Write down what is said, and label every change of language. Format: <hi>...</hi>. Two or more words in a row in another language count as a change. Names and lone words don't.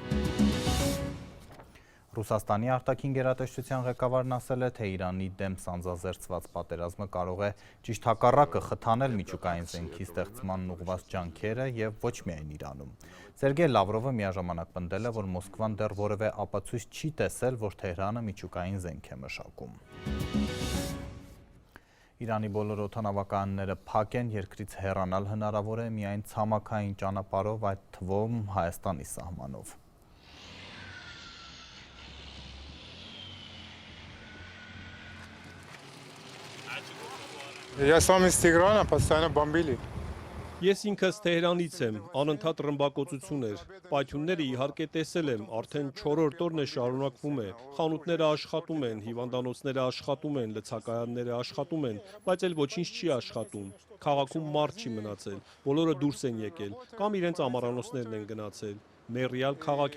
<hy>Ռուսաստանի արտաքին գերատեսչության ղեկավարն ասել է, թե Իրանի դեմ սանձազերծված պատերազմը կարող է ճիշտ հակառակը խթանել միջուկային զենքի ստեղծման ուղղված ջանքերը եւ ոչ միայն Իրանում։ Սերգեյ Լավրովը միաժամանակ պնդել է, որ Մոսկվան դեռ որևէ ապացույց չի տեսել, որ Թեհրանը միջուկային զենք է մշակում։ Իրանի բոլոր օդանավակայանները փակ են, երկրից հեռանալ հնարավոր է միայն ցամաքային ճանապարհով, այդ թվում Հայաստանի սահմանով։</hy> <ru>Я сам из Теграна, постоянно бомбили.</ru> <hy>Ես ինքս Թեհրանից եմ, անընդհատ ռմբակոծություն էր։ Պայթյունները իհարկե տեսել եմ, արդեն 4-րդ օրն է շարունակվում է։ Խանութները աշխատում են, հիվանդանոցները աշխատում են, լցակայանները աշխատում են, բայց էլ ոչինչ չի աշխատում։ Քաղաքում մարդ չի մնացել, բոլորը դուրս են եկել, կամ իրենց ամառանոցներն են գնացել։ Մեռյալ քաղաք</hy>